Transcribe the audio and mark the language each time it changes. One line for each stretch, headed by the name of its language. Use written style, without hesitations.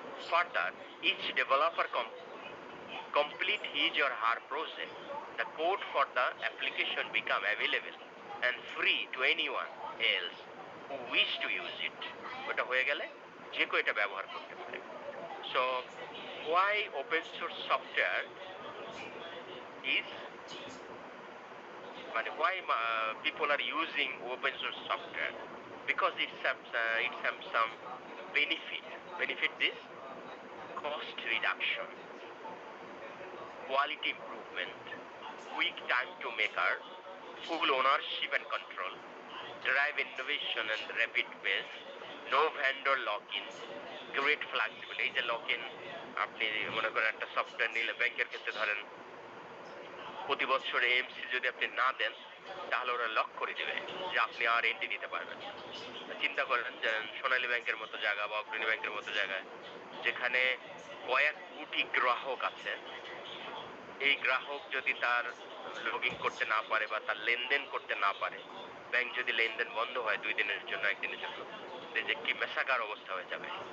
English: Further each developer complete his or her project, the code for the application become available and free to anyone else who wish to use it.
Bangla: ওটা হয়ে গেলে যে কেউ এটা ব্যবহার করতে পারে।
English: So why open source software is, মানে why people are using open source software? Because it has some benefit. Benefit is cost reduction, quality improvement, quick time to maker, full ownership and control, drive innovation and rapid pace, no vendor lock-in, great flexibility।
Bangla: এই যে lock-in, আপনি মনে করেন একটা software নিলে ব্যাংকের ক্ষেত্রে ধরেন প্রতি বছর এমসি যদি আপনি না দেন তাহলে ওরা লক করে দিবে যে আপনি আর এন্ট্রি নিতে পারবেন। চিন্তা করেন যে সোনালী ব্যাংকের মতো জায়গা বা অগ্রণী ব্যাংকের মতো জায়গায় যেখানে কয়েক কোটি গ্রাহক আছে, এই গ্রাহক যদি তার লগ ইন করতে না পারে বা তার লেনদেন করতে না পারে, ব্যাংক যদি লেনদেন বন্ধ হয় 2 দিনের জন্য 1 দিনের জন্য, যে কি মেসাকার অবস্থা হয়ে যাবে।